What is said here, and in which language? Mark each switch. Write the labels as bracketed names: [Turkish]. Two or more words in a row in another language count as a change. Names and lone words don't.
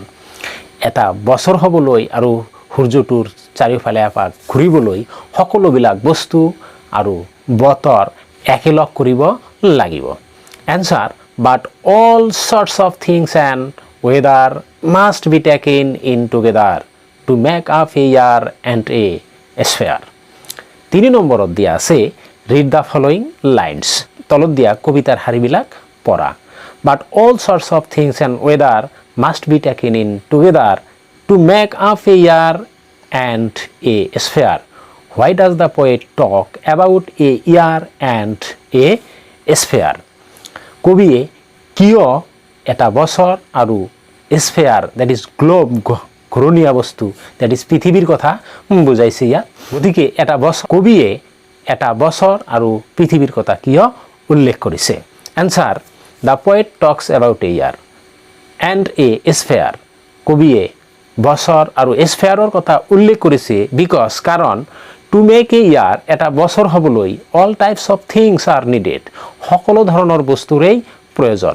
[Assamese] এটা বছৰ হ'বলৈ আৰু সূৰ্যটোৰ চাৰিওফালে এপাক ঘূৰিবলৈ সকলোবিলাক বস্তু আৰু বতৰ একেলগ কৰিব লাগিব। [English] Answer but all sorts of things and weather must be taken in together to make up a year and a sphere. [Assamese] 3 নম্বৰত দিয়া আছে [English] read the following lines. [Assamese] তলত দিয়া কবিতাৰ শাৰীবিলাক পঢ়া। [English] But all sorts of things and weather must be taken in together to make up a year and a sphere. Why does the poet talk about a year and a sphere? [Assamese] কবিয়ে কিয় এটা বছৰ আৰু [English] sphere that is globe, [Assamese] ঘূৰণীয়া বস্তু [English] that is [Assamese] পৃথিৱীৰ কথা বুজাইছে ইয়াত। গতিকে কবিয়ে এটা বছৰ আৰু পৃথিৱীৰ কথা কিয় উল্লেখ কৰিছে। [English] Answer the poet talks about a year and a sphere. [Assamese] কবিয়ে বছৰ আৰু স্ফেয়াৰৰ কথা উল্লেখ কৰিছে বিকজ কাৰণ [English] to make a year [Assamese] এটা বছৰ হ'বলৈ [English] all types of things are needed, [Assamese] সকলো ধৰণৰ বস্তুৰেই প্ৰয়োজন।